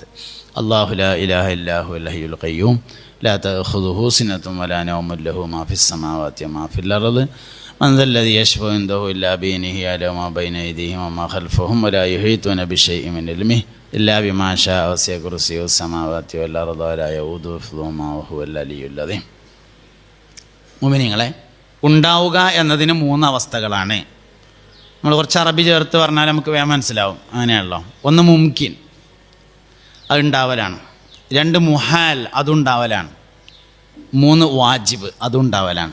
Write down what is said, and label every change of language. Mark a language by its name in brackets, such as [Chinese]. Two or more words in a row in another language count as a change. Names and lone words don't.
[Arabic] الله لا إله إلا هو الحي القيوم لا تأخذه سنة ولا نوم له ما في السماوات وما في الأرض من ذا الذي يشفع عنده إلا بإذنه يعلم ما بين أيديهم وما خلفهم ولا يحيطون بشيء من علمه إلا بما شاء وسع كرسيه السماوات والأرض ولا يؤوده حفظهما وهو العلي العظيم. [Malayalam] മുഅ്മിനീങ്ങളെ, ഉണ്ടാവുക എന്നതിന് 3 അവസ്ഥകളാണ്. നമ്മൾ കുറച്ച് അറബി ചേർത്ത് പറഞ്ഞാൽ നമുക്ക് വേഗം മനസ്സിലാവും. അങ്ങനെയാണല്ലോ. 1 മുംകിൻ, അതുണ്ടാവലാണ്. 2 മുഹാൽ, അതുണ്ടാവലാണ്. 3 വാജിബ്, അതുണ്ടാവലാണ്.